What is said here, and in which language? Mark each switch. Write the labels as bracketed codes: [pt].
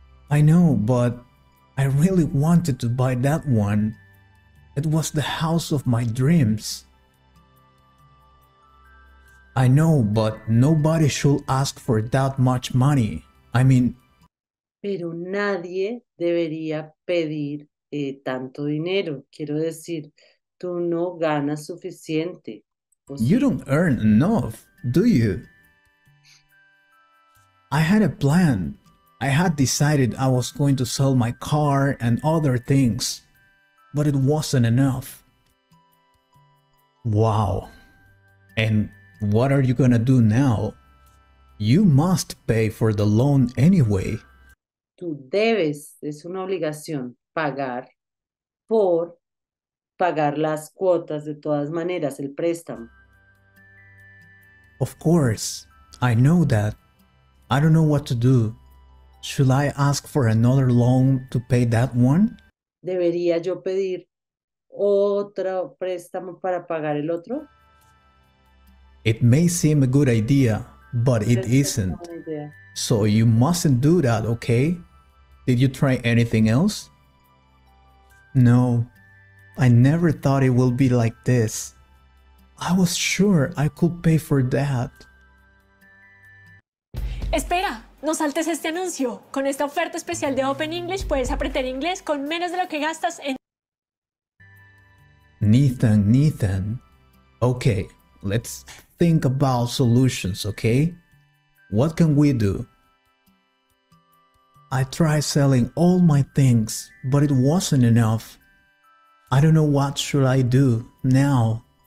[en] I know, but I really wanted to buy that one. It was the house of my dreams. I know, but nobody should ask for that much money. I mean, [es] pero nadie debería pedir tanto dinero. Quiero decir, tú no ganas suficiente. ¿O [en] You [es] sí? [en] don't earn enough, do you? I had a plan. I had decided I was going to sell my car and other things, but it wasn't enough. Wow. And what are you gonna do now? You must pay for the loan anyway. [es] Tú debes, es una obligación, pagar por pagar las cuotas de todas maneras, el préstamo. [en] Of course, I know that. I don't know what to do. Should I ask for another loan to pay that one? ¿Debería yo pedir otro préstamo para pagar el otro? It may seem a good idea, but it [es] Esa es una [en] isn't. [es] buena idea. [en] So you mustn't do that, okay? Did you try anything else? No, I never thought it would be like this. I was sure I could pay for that. [es] Espera, no saltes este anuncio. Con esta oferta especial de Open English puedes aprender inglés con menos de lo que gastas en... [en] Nathan. Okay, let's think about solutions, okay? What can we do? I tried selling all my things, but it wasn't enough. I don't know what should I do now.